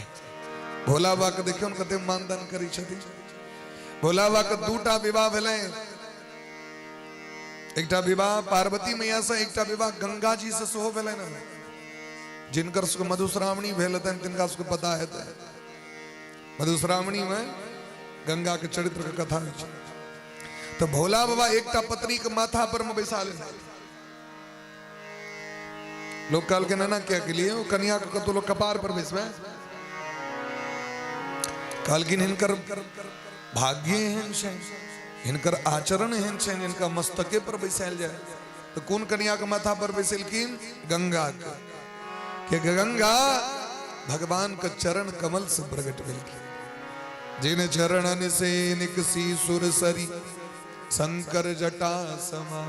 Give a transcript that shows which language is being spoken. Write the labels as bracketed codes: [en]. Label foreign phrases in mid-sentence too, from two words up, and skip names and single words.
[mai] भोला बाबा के देखियो कते मानदान करी छथिन, भोला बाबा के 2टा विवाह भेलै, एकटा विवाह पार्वती मैया से, एकटा विवाह गंगा जी से सेहो भेलै न, जिनकर सबके मधुश्रावणी भेल हेतनि तिनका सबके पता हेतै, मधुश्रावणी में गंगा के चरित्र के कथा है, तो भोला बाबा एकटा पत्नी के माथा पर में बैसा ले, लोग कहल के ना क्या के लिए कन्या के कतो लोग कपार पर बैसबे, कहलकिन हिनकर भाग्य एहन छै, हिनकर आचरण एहन छै, इनका मस्तके पर बैसायल जाए, तो कौन कन्या के माथा पर बैसेलकिन, गंगा के, कि गंगा भगवान का चरण कमल से प्रकट भेलखिन, [awa] जिन चरणन से निकसी सुरसरी शंकर जटा समा,